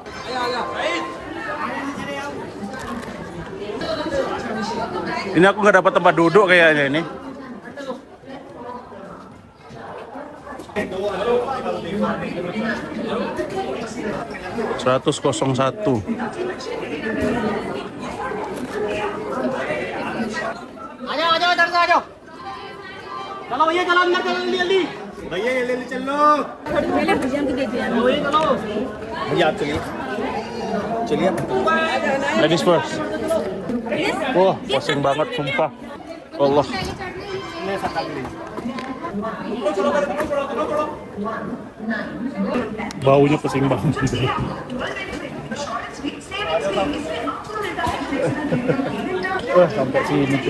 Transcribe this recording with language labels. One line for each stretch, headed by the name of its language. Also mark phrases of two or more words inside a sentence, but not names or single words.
Indonesian: Ini aku nggak dapat tempat duduk kayaknya ini. Seratus 01.
Hindi: आजा चलो भैया चलो अंदर चलो जल्दी जल्दी भैया जल्दी चलो पहले भैया को दे दिया भैया चलो भैया आप चलिए चलिए
English: Ladies first.
Indonesian: Wah, pusing banget sumpah. Allah. Baunya pusing banget gitu. Wah, sampai sini cuy.